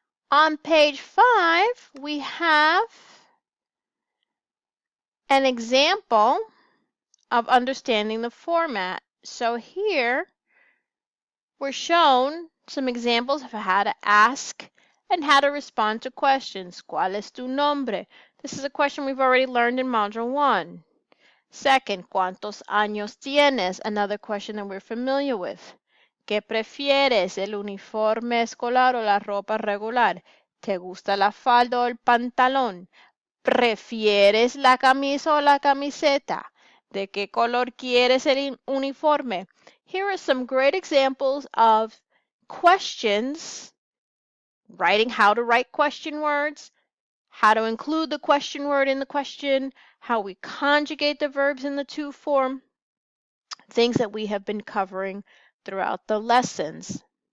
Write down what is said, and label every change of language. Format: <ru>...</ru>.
<en>On page 5, we have an example of understanding the format. So here we're shown some examples of how to ask and how to respond to questions.</en> <es>¿Cuál es tu nombre?</es> <en>This is a question we've already learned in Module 1. Second,</en> <es>¿cuántos años tienes?</es> <en>Another question that we're familiar with.</en> <es>¿Qué prefieres, el uniforme escolar o la ropa regular? ¿Te gusta la falda o el pantalón? ¿Prefieres la camisa o la camiseta? ¿De qué color quieres el uniforme?</es> <en>Here are some great examples of questions, writing how to write question words, how to include the question word in the question, how we conjugate the verbs in the to form, things that we have been covering throughout the lessons.</en>